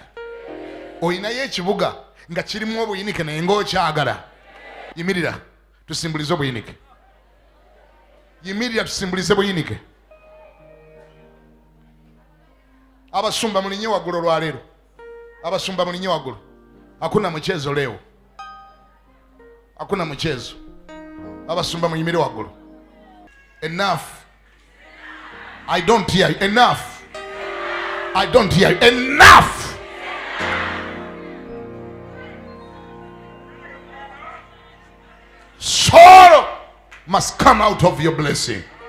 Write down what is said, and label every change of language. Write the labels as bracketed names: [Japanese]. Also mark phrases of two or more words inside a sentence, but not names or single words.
[Ganda] Oyinayo ekibuga nga kirimu obuyinike naye ng'okyagala? Yimirira tusimbulize obuyinike. Yimirira tusimbulize buyinike. Abasumba mulinye waggulu olwaleero. Abasumba mulinye waggulu. [Swahili] Hakuna mchezo leo. Hakuna mchezo. [Ganda] Abasumba munyimire waggulu. [English] Enough. I don't hear you. Enough. I don't hear you. Enough. Sorrow must come out of your blessing.